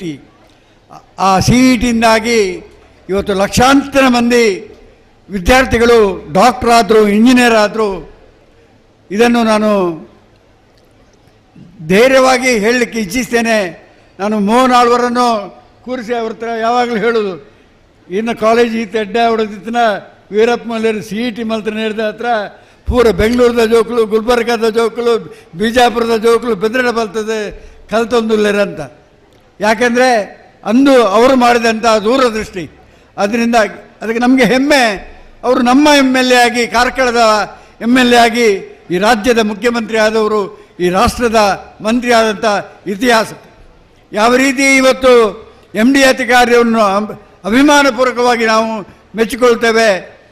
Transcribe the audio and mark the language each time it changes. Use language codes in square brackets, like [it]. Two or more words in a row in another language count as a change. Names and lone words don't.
[kn] ಆ CETಯಿಂದಾಗಿ ಇವತ್ತು ಲಕ್ಷಾಂತರ ಮಂದಿ ವಿದ್ಯಾರ್ಥಿಗಳು ಡಾಕ್ಟರ್ ಆದರು, ಇಂಜಿನಿಯರ್ ಆದರು. ಇದನ್ನು ನಾನು ಧೈರ್ಯವಾಗಿ ಹೇಳಲಿಕ್ಕೆ ಇಚ್ಛಿಸ್ತೇನೆ. ನಾನು ಮೋಹನ್ ಆಳ್ವರನ್ನು ಕೂರಿಸಿ ಅವ್ರ ಹತ್ರ ಯಾವಾಗಲೂ ಹೇಳೋದು, [tcy] ಇನ್ನು ಕಾಲೇಜ್ ಈತ ಎಡ್ಡೆ ಹೊಡೆದಿತ್ತನ ವೀರಪ್ಪ ಮೊಯ್ಲಿಯರು CET ಮಲ್ತ್ರ ನೇರ್ದ ಹತ್ರ ಪೂರ ಬೆಂಗಳೂರದ ಜೋಕುಲು, ಗುಲ್ಬರ್ಗದ ಜೋಕುಲು, ಬಿಜಾಪುರದ ಜೋಕುಲು ಬೆದರಡೆ ಬರ್ತದೆ ಕಲ್ತೊಂದುಲ್ಲೇರಂತ. [kn] ಯಾಕೆಂದರೆ ಅಂದು ಅವರು ಮಾಡಿದಂಥ ದೂರದೃಷ್ಟಿ. ಅದರಿಂದ ಅದಕ್ಕೆ ನಮಗೆ ಹೆಮ್ಮೆ. ಅವರು ನಮ್ಮ MLA ಆಗಿ, ಕಾರ್ಕಳದ MLA ಆಗಿ ಈ ರಾಜ್ಯದ ಮುಖ್ಯಮಂತ್ರಿ ಆದವರು, ಈ ರಾಷ್ಟ್ರದ ಮಂತ್ರಿ ಆದಂಥ ಇತಿಹಾಸ. ಯಾವ ರೀತಿ ಇವತ್ತು MD ಅಧಿಕಾರಿಯನ್ನು ಅಭಿಮಾನಪೂರ್ವಕವಾಗಿ ನಾವು ಮೆಚ್ಚಿಕೊಳ್ತೇವೆ.